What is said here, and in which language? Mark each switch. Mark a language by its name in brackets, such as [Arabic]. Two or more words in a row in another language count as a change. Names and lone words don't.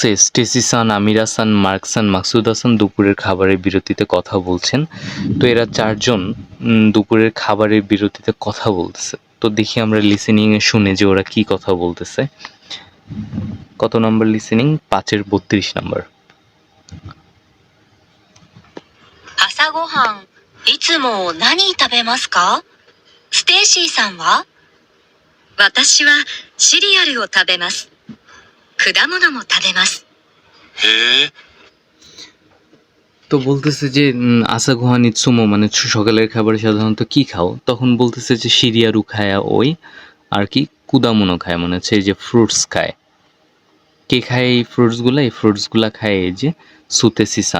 [Bangla] স্টেসি-সান, আমিরা-সান, মার্ক-সান, মাকসুদা-সান দুপুরের খাবারের বিরতিতে কথা বলছেন। তো এরা চারজন দুপুরের খাবারের বিরতিতে কথা বলতেছে। তো দেখি আমরা লিসেনিংয়ে শুনে যে ওরা কি কথা বলতেছে। কত নম্বর লিসেনিং? 5-এর 32 নম্বর। [Japanese] 朝ごはん、いつも何食べますか？ステイシーさんは？私はシリアルを食べます。果物も食べます。へえ。 [Bangla] তো বলতেছে যে [Japanese] 朝ごはんいつも [Bangla] মানে সকালের খাবারে সাধারণত কি খাও? তখন বলতেছে যে শিরিয়ারু খায়া ওই, আর কি কুদামুনো খায় মানে হচ্ছে এই যে ফ্রুটস খায়। কে খায় এই ফ্রুটসগুলা? এই ফ্রুটসগুলা খায় এই যে সুতেসি-সান।